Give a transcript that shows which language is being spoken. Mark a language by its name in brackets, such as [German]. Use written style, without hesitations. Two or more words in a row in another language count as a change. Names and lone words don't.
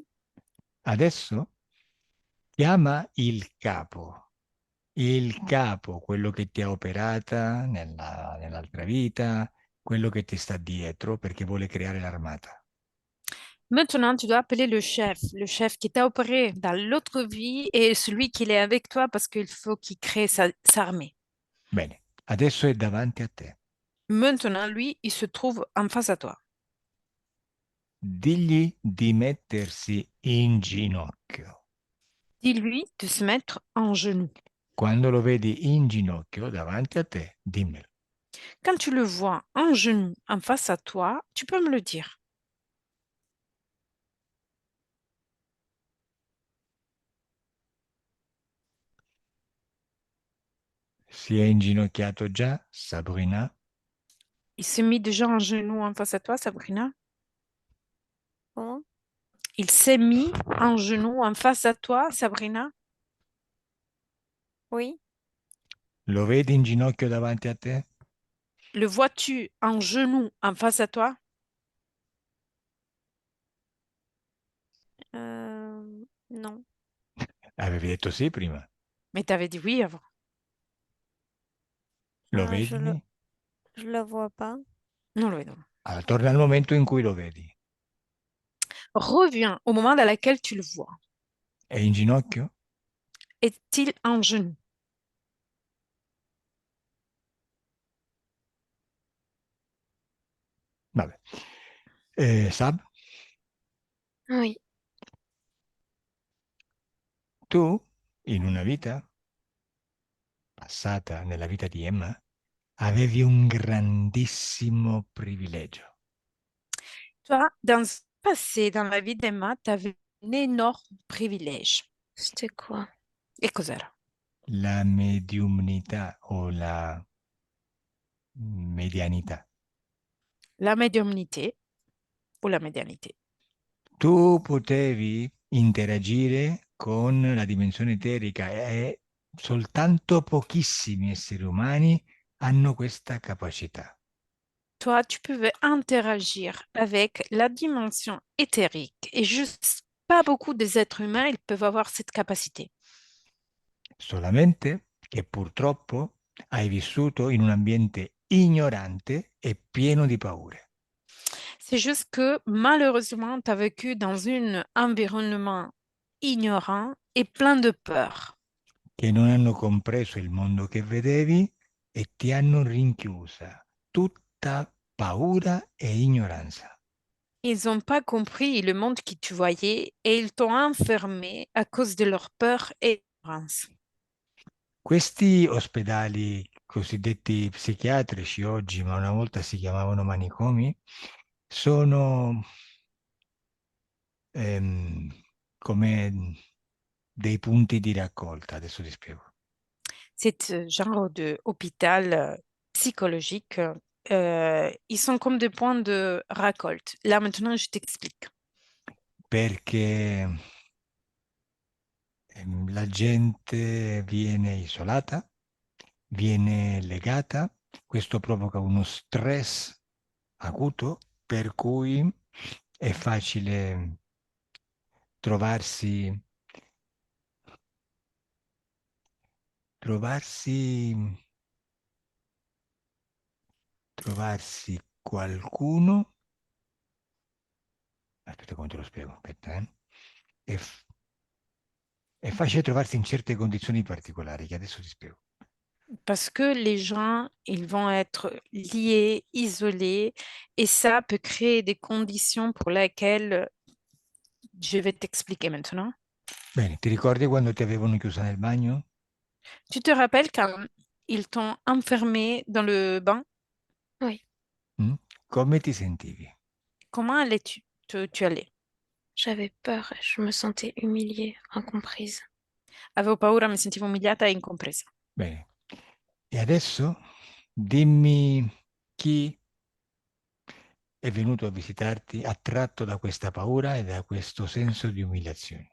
[Italian] adesso chiama il capo, quello che ti ha operata nell'altra vita, quello che ti sta dietro perché vuole creare l'armata. [French] Maintenant, tu dois appeler le chef qui t'a opéré dans l'autre vie et celui qui est avec toi parce qu'il faut qu'il crée sa armée. [Italian] Bene, adesso è davanti a te. [French] Maintenant, lui, il se trouve en face à toi. [Italian] Digli di mettersi in ginocchio. [French] Dis-lui de se mettre en genoux. [Italian] Quando lo vedi in ginocchio davanti a te, dimmelo. [French] Quand tu le vois en genoux en face à toi, tu peux me le dire. [Italian] Si è inginocchiato già, Sabrina? [French] Il s'est mis déjà en genoux en face à toi, Sabrina? Comment? Il s'est mis en genoux en face à toi, Sabrina? Oui. [Italian] Lo vedi in ginocchio davanti a te? [French] Le vois-tu en genoux en face à toi? Non. [Italian] Avevi detto sì prima. [French] Mais t'avais dit oui avant. [Italian] Lo Ah, vedi? [French] je le vois pas. [Italian] Non lo vedo. Allora, torna al momento in cui lo vedi. [French] Reviens au moment dans lequel tu le vois. [Italian] È in ginocchio? [French] Est-il en genoux? [Italian] Vabbè. Sab, [French] Oui, [Italian] tu in una vita passata, nella vita di Emma, avevi un grandissimo privilegio. [French] Toi, dans le passé, dans la vie d'Emma, tu avais un énorme privilège. c'était quoi? [Italian] E cos'era? La mediumnità o la medianità. [French] La médiumnité o la médianité. [Italian] Tu potevi interagire con la dimensione eterica e soltanto pochissimi esseri umani hanno questa capacità. [French] Toi, tu pouvais interagir avec la dimension éthérique et juste pas beaucoup des êtres humains, ils peuvent avoir cette capacité. [Italian] Solamente che purtroppo hai vissuto in un ambiente ignorante e pieno di paure. [French] C'est juste que malheureusement, tu as vécu dans un environnement ignorant et plein de peur. [Italian] Che non hanno compreso il mondo che vedevi e ti hanno rinchiusa. Tutta paura e ignoranza. [French] Ils n'ont pas compris le monde que tu voyais et ils t'ont enfermé à cause de leur peur et ignorance. [Italian] Questi ospedali cosiddetti psichiatrici oggi, ma una volta si chiamavano manicomi, sono come dei punti di raccolta. Adesso ti spiego. [French] C'est genre de hôpital psychologique. Ils sont comme des points de récolte. Là, maintenant, je t'explique. [Italian] Perché la gente viene isolata, viene legata, questo provoca uno stress acuto, per cui è facile trovarsi, trovarsi, trovarsi qualcuno, aspetta come te lo spiego, aspetta, È, è facile trovarsi in certe condizioni particolari che adesso ti spiego. [French] Parce que les gens, ils vont être liés, isolés, et ça peut créer des conditions pour lesquelles je vais t'expliquer maintenant. [Italian] Bene, ti ricordi quando ti avevano chiusa nel bagno? [French] Tu te rappelles quand ils t'ont enfermé dans le bain? Oui. [Italian] Mm? Come ti sentivi? [French] Comment allais-tu? Tu allais? J'avais peur, je me sentais humiliée, incomprise. [Italian] Avevo paura, mi sentivo umiliata e incompresa. Bene. E adesso dimmi chi è venuto a visitarti attratto da questa paura e da questo senso di umiliazione.